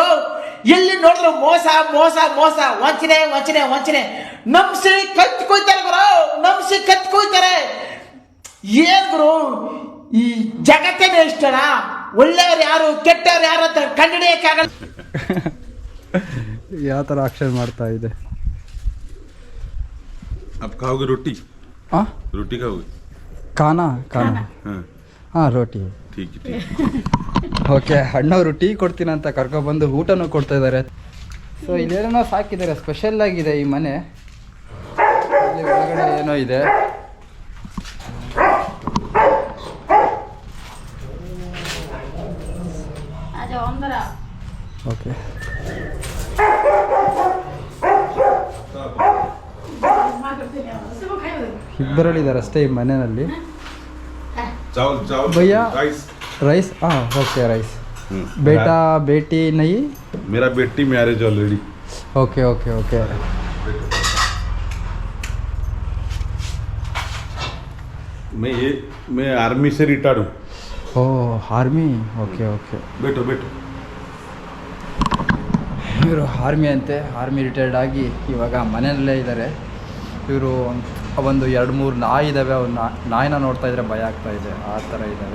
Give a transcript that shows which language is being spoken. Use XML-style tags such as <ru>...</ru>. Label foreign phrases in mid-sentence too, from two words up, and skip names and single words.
<kn>ಎಲ್ಲಿ ನೋಡಿದ್ರು ಮೋಸ ಮೋಸ ಮೋಸ, ವಂಚನೆ ವಂಚನೆ ವಂಚನೆ. ನಂಬಿಸಿ ಕತ್ ಕೊಯ್ತಾರೆ ಗುರು, ನಂಬಿಸಿ ಕತ್ ಕೊಯ್ತಾರೆ. ಏನ್ ಗುರು ಈ ಜಗತ್ತೇನೆ ಇಷ್ಟನಾ? ಒಳ್ಳೆಯವ್ರು ಯಾರು ಕೆಟ್ಟವ್ರು ಯಾರು ಅಂತ ಕಂಡಿಡಿಯಕ್ಕಾಗಲ್ಲ. ಯಾವ ಥರ ಆಕ್ಷನ್ ಮಾಡ್ತಾ ಇದೆ.</kn> <hi>अब खाओगे रोटी? हाँ रोटी खाओगे? खाना खाना हाँ</hi> <kn>ಹಾಂ ರೋಟಿ.</kn> <hi>ठीक है, ठीक।</hi> <kn>ಓಕೆ, ಅಣ್ಣವರು ಟೀ ಕೊಡ್ತೀನಿ ಅಂತ ಕರ್ಕೊಬಂದು ಊಟನೂ ಕೊಡ್ತಾ ಇದ್ದಾರೆ. ಸೊ ಇಲ್ಲೇನೋ ಸಾಕಿದ್ದಾರೆ, ಸ್ಪೆಷಲ್ ಆಗಿದೆ ಈ ಮನೆ. ಇಲ್ಲಿ ಒಳಗಡೆ ಏನೋ ಇದೆ.</kn> <hi>आ जाओ अंदर आओ.</hi> <kn>ಓಕೆ,</kn> <hi>माँ करते नहीं आओ. सब खाओ.</hi> <kn>ಇಬ್ಬರಲ್ಲಿದ್ದಾರೆ ಅಷ್ಟೇ ಈ ಮನೆಯಲ್ಲಿ.</kn> <hi>चावल चावल भैया।</hi> <en>rice.</en> <kn>ರೈಸ್ ಓಕೆ, ರೈಸ್.</kn> <hi>बेटा बेटी नहीं. मेरा बेटी</hi> <en>marriage already.</en> <kn>ಓಕೆ ಓಕೆ ಓಕೆ.</kn> <hi>मैं आर्मी से रिटायर्ड हूँ।</hi> <kn>ಓ ಆರ್ಮಿ. ಓಕೆ ಓಕೆ.</kn> <hi>बैठो बैठो।</hi> <kn>ಇವರು ಆರ್ಮಿ ಅಂತೆ,</kn> <en>army retired</en> <kn>ಆಗಿ ಇವಾಗ ಮನೆಯಲ್ಲೇ ಇದ್ದಾರೆ. ಇವರು ಒಂದು 2-3 ನಾಯಿ ಇದ್ದಾವೆ. ಅವು ನಾಯಿನ ನೋಡ್ತಾ ಇದ್ರೆ ಭಯ ಆಗ್ತಾ ಇದೆ, ಆ ಥರ ಇದ್ದಾವೆ.</kn>